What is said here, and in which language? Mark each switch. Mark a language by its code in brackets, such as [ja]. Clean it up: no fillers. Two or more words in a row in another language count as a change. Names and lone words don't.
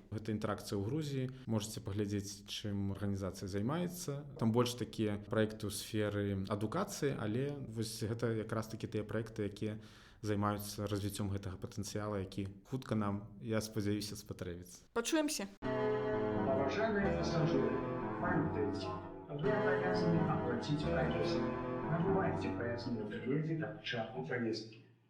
[be] Гэта інтэракцыя ў Грузіі. Можаце паглядзець, чым арганізацыя займаецца. Там больш такія праекты ў сферы адукацыі, але вось гэта якраз такі тыя праекты, якія займаюцца развіццём гэтага патэнцыяла, які хутка нам, я спадзяюся, спатрэбіцца. Пачуемся. [ru] Уважаемые пассажиры, памятайте, вы обязаны оплатить проезд. Набывайте проездные билеты до початку поездки.